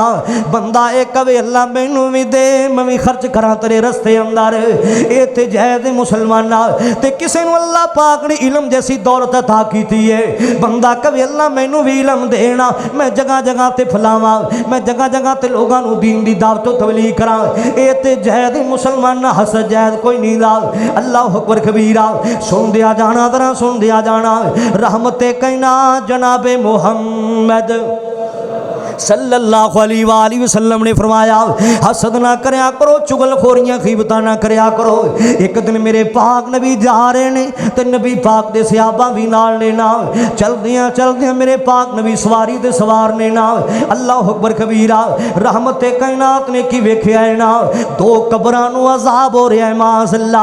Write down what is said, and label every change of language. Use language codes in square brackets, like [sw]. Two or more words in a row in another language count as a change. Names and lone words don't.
[pa] بندہ یہ کہوے اللہ مینوں بھی دے، میں بھی خرچ کراں تیرے رستے اندر، یہ تے جائز مسلماناں. تے کسی نوں اللہ پاک نے علم جیسی دولت عطا کیتی ہے، بندہ کہوے اللہ مینوں بھی علم دینا، میں جگہ جگہ تے پھیلاواں، میں جگہ جگہ تے لوگوں کو دین دی دعوت تبلیغ کراں، یہ تے جائز مسلمان. حسد جائز کوئی نہیں لا. [ar] الله أكبر كبيرا. [pa] سن دیا جانا، ذرا سن دیا جانا. رحمتِ کائنات جنابِ محمد [ar] صلى الله عليه وسلم [pa] نے فرمایا حسد نا کریا کرو، چغلخوریاں غیبتاں نا کریا کرو. ایک دن میرے پاک نبی جا رہے نے تے نبی پاک دے صحابہ بھی نال نے نا. چلدیاں چلدیاں میرے پاک نبی سواری تے سوار نے نا. [ar] الله أكبر كبيرا. [pa] رحمتِ کائنات نے کی ویکھیا ہے نا، دو قبراں نوں عذاب ہو رہا ہے معاذاللہ.